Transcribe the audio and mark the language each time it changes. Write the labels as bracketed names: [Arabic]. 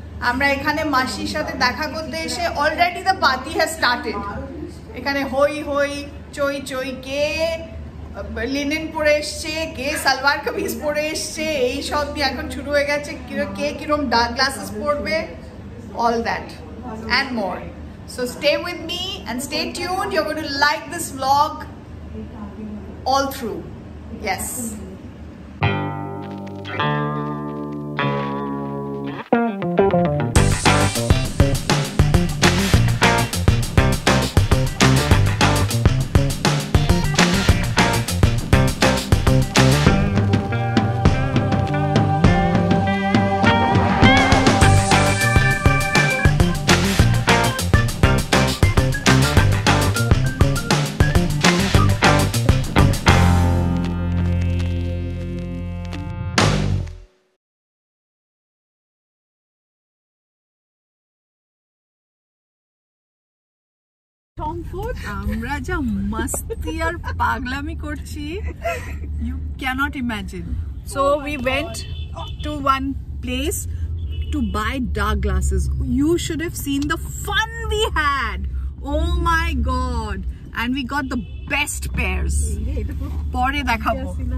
[Bangla] আমরা এখানে মাসির সাথে দেখা করতে এসে [English] Already the party has started. [Bangla] এখানে হই হই চই চই, কে লিনেন পরে এসছে, কে সালোয়ার কামিজ পরে এসছে, এই সব দিয়ে এখন শুরু হয়ে গেছে। কে কিরম ডার্ক গ্লাসেস পরবে, [English] all that and more. So stay with me and stay tuned. You're going to like this vlog all through. Yes. [Bangla] আমরা যা মস্তি আর পাগলামি করছি, [English] you cannot imagine. So we went to one place to buy dark glasses. You should have seen the fun we had. Oh my god, and we got the best pairs. [Bangla] পরে দেখাবো।